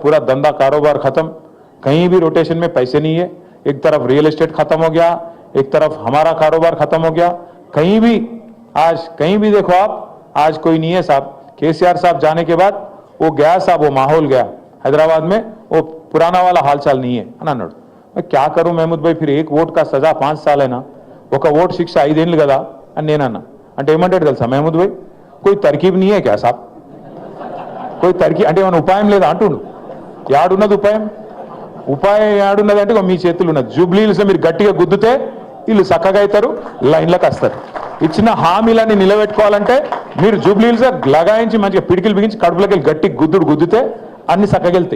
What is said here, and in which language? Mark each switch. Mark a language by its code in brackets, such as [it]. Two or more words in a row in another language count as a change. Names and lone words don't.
[hi] पूरा धंधा कारोबार खत्म, कहीं भी रोटेशन में पैसे नहीं है. एक तरफ [en] real estate [hi] खत्म हो गया, एक तरफ हमारा कारोबार खत्म हो गया. कहीं भी आज कहीं भी देखो आप, आज कोई नहीं है साहब. केसीआर साहब जाने के बाद वो गया साहब, वो माहौल गया हैदराबाद में, वो पुराना वाला हालचाल नहीं है [te] అని అన్నాడు. [hi] क्या करूं महमूद भाई, फिर एक वोट का सजा 5 साल है ना, [te] ఒక ఓట్ శిక్ష 5 ఏళ్ళు కదా అని నేనన్నా. అంటే ఏమంటాడు తెలుసా [hi] महमूद भाई, कोई तरकीब नहीं है क्या साहब, कोई तरकीब [te] అంటే ఏమైనా ఉపాయం లేదా అంటుండు. యాడున్నది ఉపాయం? ఉపాయం యాడున్నది అంటే మీ చేతులు ఉన్నది. జూబ్లీహిల్స్ మీరు గట్టిగా గుద్దుతే వీళ్ళు చక్కగా అవుతారు, లైన్లకు వస్తారు. ఇచ్చిన హామీలన్నీ నిలబెట్టుకోవాలంటే మీరు జూబ్లీహిల్స్ లగాయించి మంచిగా పిడికిలు బిగించి కడుపులోకి గట్టి గుద్దితే అన్ని చక్కగెళ్తాయి.